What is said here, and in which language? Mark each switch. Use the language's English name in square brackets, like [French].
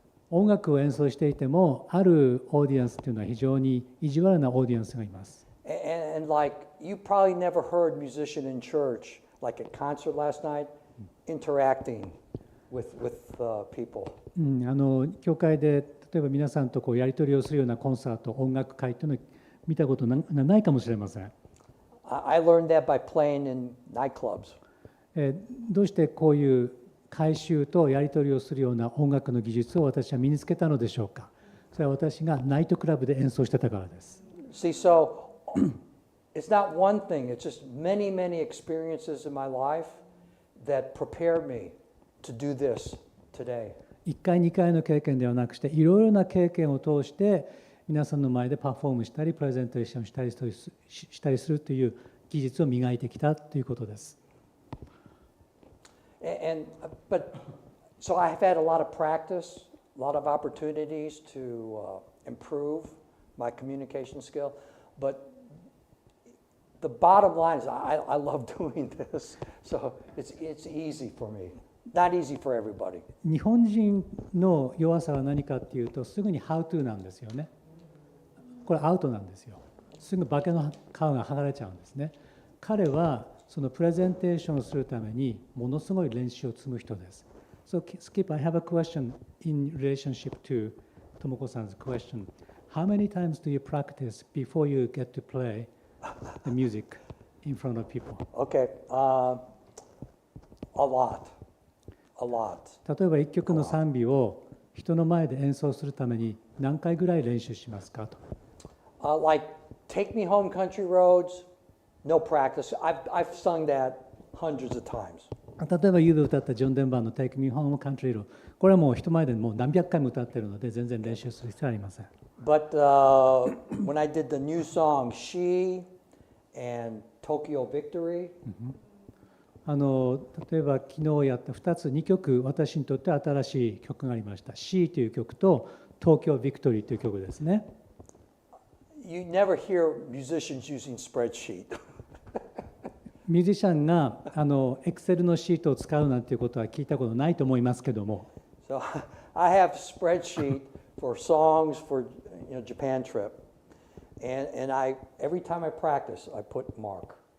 [Japanese] 音楽を演奏していても、あるオーディエンスというのは非常に意地悪なオーディエンスがいます。 [English] And like you probably never heard musician in church, like at concert last night, interacting with people. [Japanese] 教会で例えば皆さんとこうやり取りをするようなコンサート、音楽会というのを見たことないかもしれません。 [English] I learned that by playing in nightclubs. [Japanese] どうしてこういう回収とやり取りをするような音楽の技術を私は身につけたのでしょうか。それは私がナイトクラブで演奏してたからです。 [English] See, so it's not one thing, it's just many, many experiences in my life that prepared me to do this today. [Japanese] 1回2回の経験ではなくして、いろいろな経験を通して皆さんの前でパフォームしたりプレゼンテーションしたりするという技術を磨いてきたということです。 [English] But so I've had a lot of practice, a lot of opportunities to improve my communication skill. But the bottom line is I love doing this, so it's easy for me. Not easy for everybody. [Japanese] 日本人の弱さは何かっていうと、すぐに [English] How to [Japanese] なんですよね。これアウトなんですよ。すぐ化けの皮が剥がれちゃうんですね。彼はそのプレゼンテーションをするためにものすごい練習を積む人です。 [English] So Skip, I have a question in relationship to Tomoko-san's question. How many times do you practice before you get to play the music in front of people? Okay, a lot. A lot. [Japanese] 例えば一曲の賛美を人の前で演奏するために何回ぐらい練習しますかと。 [English] Like Take Me Home Country Roads, no practice. I've sung that hundreds of times. [Japanese] 例えば、ゆうべ歌ったジョン・デンバーの Take Me Home Country Road、これはもう人前でもう何百回も歌っているので、全然練習する必要はありません。 [English] But when I did the new song, She and Tokyo Victory, [Japanese] 例えば昨日やった2曲、私にとって新しい曲がありました。 She という曲と東京ビクトリーという曲ですね。 [English] you never hear musicians using spreadsheet. [Japanese] ミュージシャンがExcel のシートを使うなんていうことは聞いたことないと思いますけども。 [English] So I have a spreadsheet for songs for Japan trip, and every time I practice, I put mark.